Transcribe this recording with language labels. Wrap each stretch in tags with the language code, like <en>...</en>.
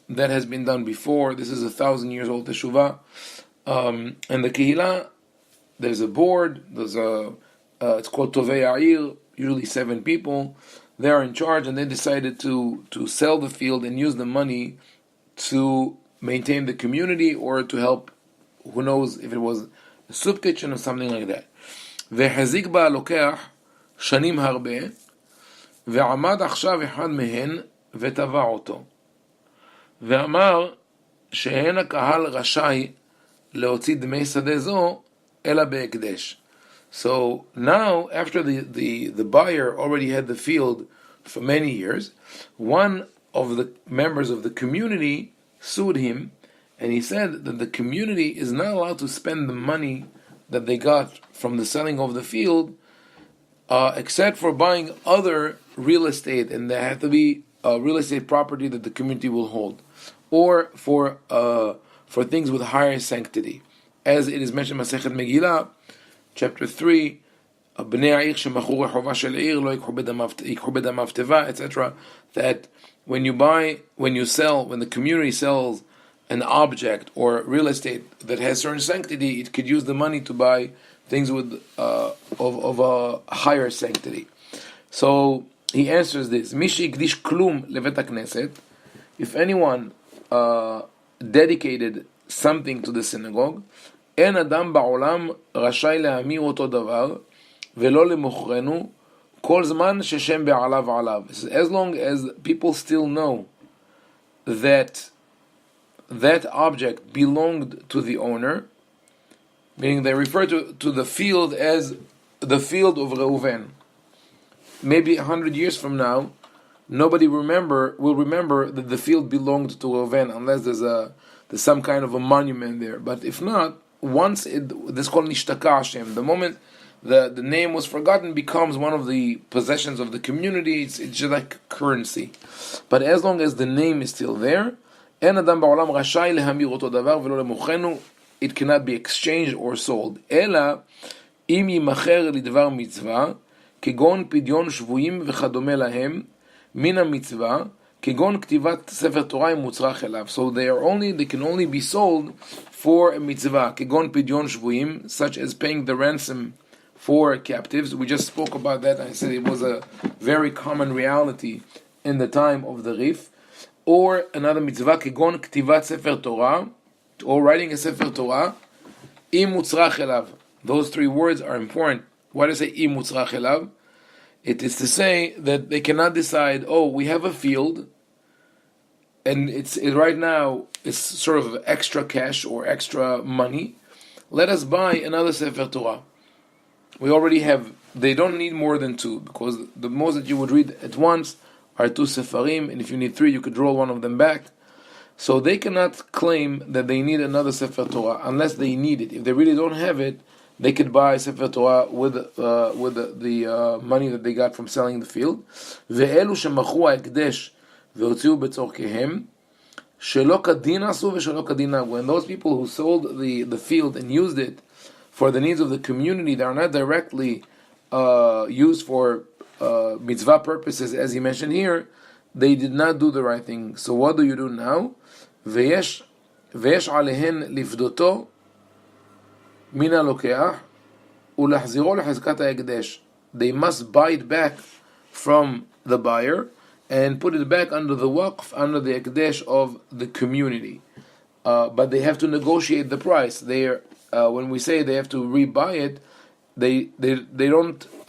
<en>That has been done before. This is 1,000 years old teshuvah. And the Kehillah, there's a board, it's called Tovei Ha'ir, usually 7 people. They're in charge, and they decided to sell the field and use the money to maintain the community or to help, who knows if it was a soup kitchen or something like that.</en> <he>והחזיק בה הלוקח שנים הרבה, ועמד עכשיו אחד מהן ותבע אותו. ואמר שאין הקהל רשאי להוציא דמי שדה זו אלא בהקדש.</he> <en>So now, after the buyer already had the field for many years, one of the members of the community sued him, and he said that the community is not allowed to spend the money that they got from the selling of the field, except for buying other real estate, and there had to be real estate property that the community will hold, or for things with higher sanctity, as it is mentioned in Masechet Megillah, chapter 3.</en> <he>בני העיר שמכרו רחובה של עיר לא ייקחו בדמיו תיבה, etc.</he> <en>That when the community sells an object or real estate that has certain sanctity, it could use the money to buy things with of a higher sanctity. So he answers this:</en> <he>מי שהקדיש כלום לבית הכנסת,</he> <en>if anyone dedicated something to the synagogue,</en> <he>אין אדם בעולם רשאי להמיר אותו דבר ולא למוכרנו כל זמן ששם בעליו עליו.</he> <en>As long as people still know that that object belonged to the owner, meaning they refer to the field as the field of Reuven. Maybe 100 years from now, nobody will remember that the field belonged to Reuven, unless there's some kind of a monument there. But if not, once this is called</en> <he>nishtaka Hashem,</he> <en>the moment the name was forgotten, becomes one of the possessions of the community. It's just like currency. But as long as the name is still there,</en> <he>אין אדם בעולם רשאי להמיר אותו דבר ולא למוכרנו,</he> <en>it cannot be exchanged or sold.</en> <he>אלא אם יימכר לדבר מצווה, כגון פדיון שבויים וכדומה להם, מן המצווה, כגון כתיבת ספר תורה עם מוצרך אליו.</he> <en>So they can only be sold for a mitzvah,</en> <he>כגון פדיון שבויים,</he> <en>such as paying the ransom for captives. We just spoke about that. I said it was a very common reality in the time of the Rif. Or another mitzvah,</en> <he>כגון כתיבת ספר תורה,</he> <en>or writing a Sefer Torah,</en> <he>im mutzrach elav.</he> <en>Those three words are important. Why does it say im mutzrach elav? It is to say that they cannot decide, we have a field, and right now it's sort of extra cash or extra money. Let us buy another Sefer Torah. We already have, they don't need more than two, because the most that you would read at once are two Sefarim, and if you need three, you could roll one of them back. So they cannot claim that they need another Sefer Torah unless they need it. If they really don't have it, they could buy Sefer Torah with the money that they got from selling the field.</en> <he>ואלו שמכרו ההקדש והוציאו בצורכיהם שלא כדין עשו ושלא כדין נהגו.</he> <en>And those people who sold the field and used it for the needs of the community that are not directly used for mitzvah purposes, as he mentioned here, they did not do the right thing. So what do you do now?</en> <he>ויש עליהן לפדותו מן הלוקח ולהחזירו לחזקת ההקדש.</he> <en>They must buy it back from the buyer and put it back under the waqf, under the ekdesh of the community. But they have to negotiate the price. When we say they have to rebuy it, they don't.</en>